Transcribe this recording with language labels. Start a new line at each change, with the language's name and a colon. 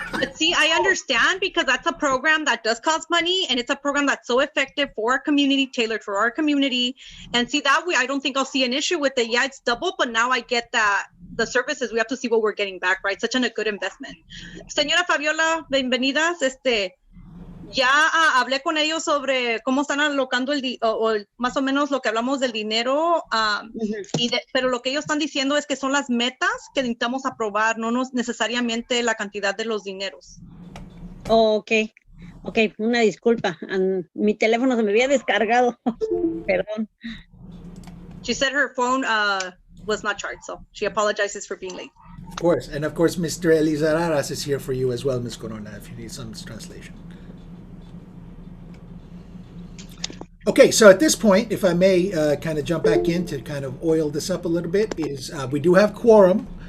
English: But see, I understand because that's a program that does cost money, and it's a program that's so effective for our community, tailored for our community. And see, that way, I don't think I'll see an issue with it. Yeah, it's double, but now I get that the services, we have to see what we're getting back, right? Such a good investment.
Spanish: Señora Fabiola, bienvenidas. Ya hablé con ellos sobre cómo están alocando más o menos lo que hablamos del dinero, pero lo que ellos están diciendo es que son las metas que necesitamos aprobar, no necesariamente la cantidad de los dineros. Ok, una disculpa. Mi teléfono se me había descargado. Perdón.
English: She said her phone was not charged, so she apologizes for being late. Of course. And of course, Mr. Elizararas is here for you as well, Ms. Corona, if you need some translation. Okay, so at this point, if I may kind of jump back in to kind of oil this up a little bit, is we do have quorum.